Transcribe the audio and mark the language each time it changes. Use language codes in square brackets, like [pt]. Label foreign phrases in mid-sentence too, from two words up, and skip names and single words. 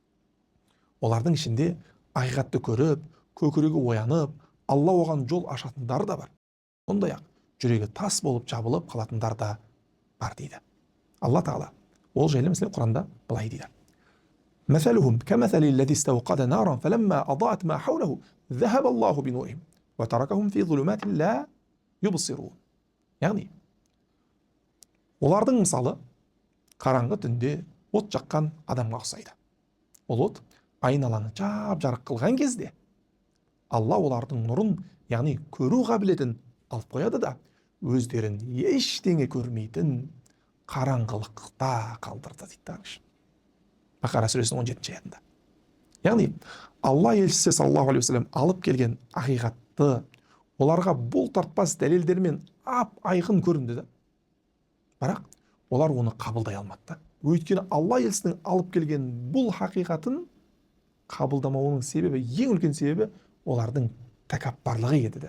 [kk] Олардың ішінде ақиқатты көріп, көкірегі оянып, Алла оған жол ашатындар да бар. Сондай-ақ жүрегі тас болып жабылып қалатындар да бар дейді. Алла тағала ол жайлы мәселе Құранда былай дейді: [ar] "مثلهم كمثل الذي استوقد نارا فلما أضاءت ما حوله ذهب الله بنورهم وتركهم في ظلمات لا يبصرون". [kk] Яғни олардың мысалы қараңғы түнде от жаққан адамға ұқсайды. Ол от айналаны жап-жарық қылған кезде Алла олардың нұрын, яғни көру қабілетін алып қояды да өздерін ештеңе көрмейтін қараңғылықта қалдырды дейді. Бақара сүресінің 17 аятында. Яғни Алла елшісі [ar] صلى الله عليه وسلم [kk] алып келген ақиқатты оларға бұл тартпас дәлелдермен ап-айқын көрінді. Бірақ олар оны қабылдай алмады. Өйткені Алла елшісінің алып келген бұл хақиқатын қабылдамауының себебі, ең үлкен себебі олардың тәкаппарлығы еді.